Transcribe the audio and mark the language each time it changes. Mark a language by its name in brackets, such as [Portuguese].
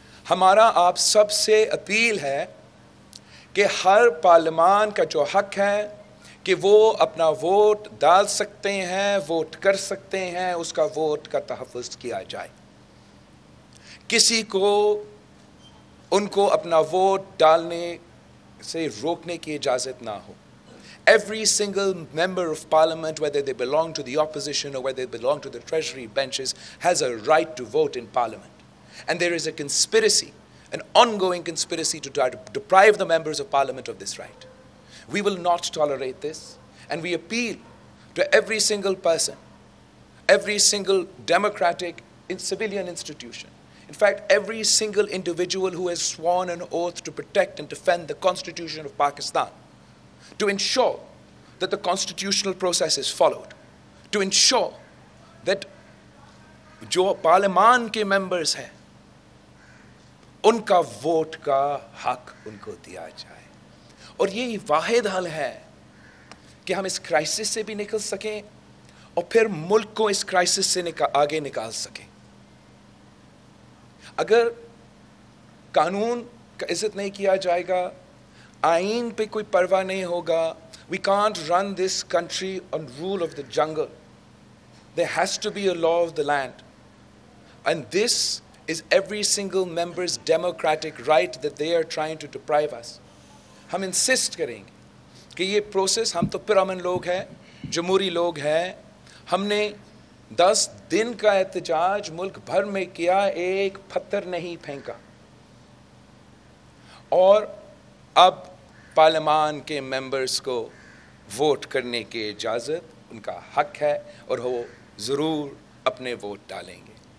[Urdu] ہمارا آپ سب سے اپیل ہے کہ ہر پارلیمان کا جو حق ہے کہ وہ اپنا ووٹ ڈال سکتے ہیں، ووٹ کر سکتے ہیں، اس کا ووٹ کا تحفظ کیا جائے. کسی کو ان کو اپنا ووٹ ڈالنے سے روکنے کی اجازت نہ ہو. [English] Every single member of parliament, whether they belong to the opposition or whether they belong to the treasury benches, has a right to vote in parliament. And there is a conspiracy, an ongoing conspiracy to try to deprive the members of parliament of this right. We will not tolerate this, and we appeal to every single person, every single democratic civilian institution, in fact, every single individual who has sworn an oath to protect and defend the Constitution of Pakistan, to ensure that the constitutional process is followed, to ensure that [Urdu] جو پارلیمان کے members ہیں ان کا vote کا حق ان کو دیا جائے. اور یہی واحد حل ہے کہ ہم اس کرائسس سے بھی نکل سکیں اور پھر ملک کو اس کرائسس سے آگے نکال سکیں. اگر قانون کا عزت نہیں کیا جائے گا، آئین پہ کوئی پرواہ نہیں ہوگا, [English] we can't run this country on rule of the jungle. There has to be a law of the land. And this is every single member's democratic right that they are trying to deprive us. [Urdu] ہم insist کریں گے کہ یہ process, ہم تو پرامن لوگ ہیں، جمہوری لوگ ہیں، ہم نے 10 دن کا احتجاج ملک بھر میں کیا، ایک پتھر نہیں پھینکا. اور اب پارلیمان کے ممبرز کو ووٹ کرنے کی اجازت ان کا حق ہے اور وہ ضرور اپنے ووٹ ڈالیں گے.